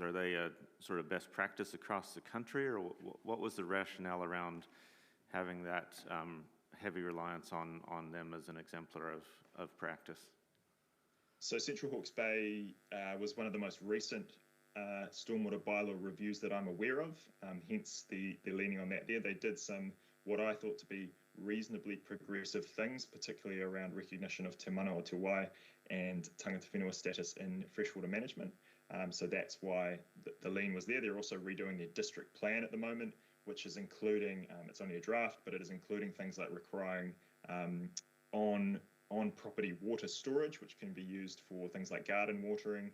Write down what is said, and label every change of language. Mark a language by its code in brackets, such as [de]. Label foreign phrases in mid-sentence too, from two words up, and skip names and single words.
[en] Are they a sort of best practice across the country, or what was the rationale around having that heavy reliance on them as an exemplar of practice? So Central Hawke's Bay was one of the most recent stormwater bylaw reviews that I'm aware of, hence the leaning on that there. They did some, what I thought to be reasonably progressive things, particularly around recognition of [mi] te mana o te wai [en] and [mi] tangata whenua [en] status in freshwater management. So that's why the lean was there. They're also redoing their district plan at the moment, which is including, it's only a draft, but it is including things like requiring on property water storage, which can be used for things like garden watering.